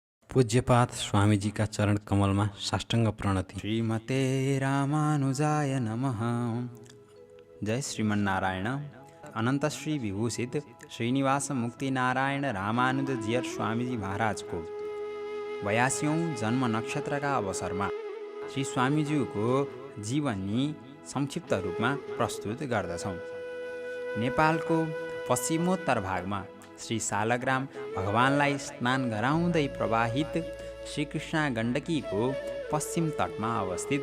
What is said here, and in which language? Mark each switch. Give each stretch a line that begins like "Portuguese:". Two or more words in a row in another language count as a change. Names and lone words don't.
Nepali: पूज्यपाद स्वामीजीका चरण कमलमा साष्टाङ्ग प्रणति।
Sanskrit: श्रीमते रामानुजाय नमः। जय श्रीमन्नारायण।
Nepali: अनंत श्री विभूषित श्रीनिवास मुक्तिनारायण रामानुजजीयर स्वामीजी महाराजको 82औं जन्म नक्षत्रका अवसरमा श्री स्वामीज्यूको जीवनी संक्षिप्त रूपमा प्रस्तुत गर्दछौँ। नेपालको पश्चिमोत्तर भागमा श्री सालग्राम भगवानलाई स्नान गराउँदै प्रवाहित श्रीकृष्णा गण्डकीको पश्चिम तटमा अवस्थित